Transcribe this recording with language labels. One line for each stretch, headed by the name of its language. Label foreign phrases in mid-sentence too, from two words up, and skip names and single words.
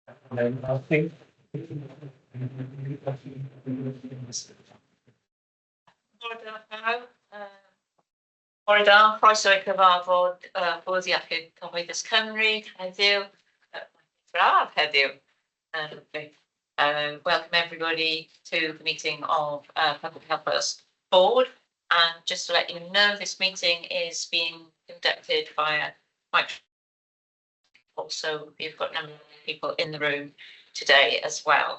English: And I think
Welsh: Bore da, croeso i cyfarfod Bwrdd Iechyd Cyhoeddus Cymru heddiw, braf heddiw.
English: Welcome everybody to the meeting of Public Health Wales Board. And just to let you know, this meeting is being conducted via microphone. Also, you've got a number of people in the room today as well.